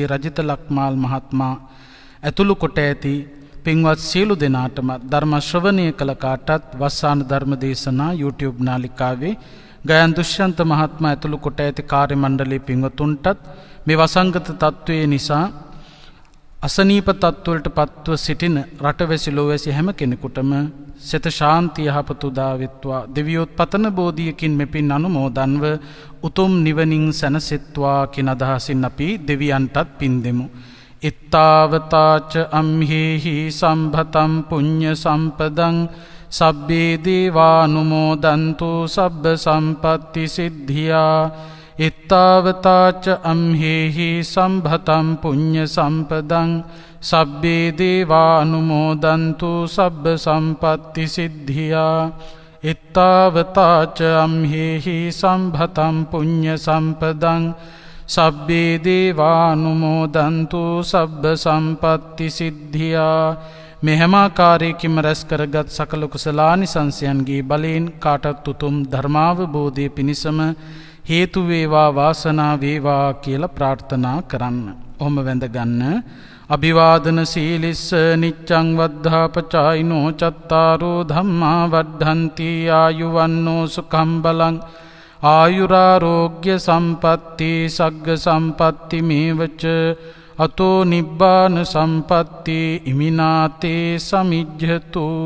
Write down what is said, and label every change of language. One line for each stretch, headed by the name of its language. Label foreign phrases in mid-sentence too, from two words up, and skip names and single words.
Sinhala: රජිත ලක්මාල් මහත්මයා ඇතුළු කොට ඇති පින්වත් සියලු දෙනාටම ධර්ම ශ්‍රවණය කළ කාටත් වස්සාන ධර්ම දේශනා YouTube නාලිකාවේ ගයන් දුෂ්‍යන්ත මහත්මයා ඇතුළු කොට ඇති කාර්ය මණ්ඩලයේ පින්වතුන්ටත් මේ වසංගත තත්වයේ නිසා අසනීප තත්වවලට පත්ව සිටින රටවැසි ලෝවැසි හැම කෙනෙකුටම සිත ශාන්තිය යහපත උදා වෙත්වා. දෙවියොත් පතන බෝධියකින් මෙපින් අනුමෝදන්ව උතුම් නිවනින් සැනසෙත්වා කියන අදහසින් අපි දෙවියන්ටත් පින් දෙමු.
Pali: ඉත්තාවතාච අම්හෙහි සම්භතම් පුඤ්ඤ සම්පදං සබ්බේ දේවානුමෝදන්තු සබ්බ සම්පත්ති සිද්ධියා. ඉත්තාවතාච අම්හෙහි සම්භතම් පුඤ්ඤ සම්පදං සබ්බේ දේවානුමෝදන්තු සබ්බ සම්පත්ති සිද්ධියා. ඉත්තාවතාච අම්හෙහි සම්භතම් පුඤ්ඤ සම්පදං සබ්බේ දේවානුමෝදන්තු සබ්බ සම්පත්ති සිද්ධියා. මේ හැම ආකාරයකින්ම රැස් කරගත් සකල කුසලානිසංසයන්ගේ බලයෙන් කාටත් උතුම් ධර්මාවබෝධය පිණිසම හේතු වේවා වාසනා වේවා කියලා ප්‍රාර්ථනා කරන්න.
Sinhala: ඔහොම වැඳගන්න.
Pali: අභිවාදන සීලිස්ස නිච්ඡං වද්ධාපචායිනෝ චත්තාරෝ ධම්මා වද්ධන්ති ආයුවන්නෝ සුඛං බලං ආයුරාෝග්‍ය සම්පatti සග්ග සම්පatti මේවච අතෝ නිබ්බාන සම්පatti ඉමිනාතේ සමිජ්ජතු.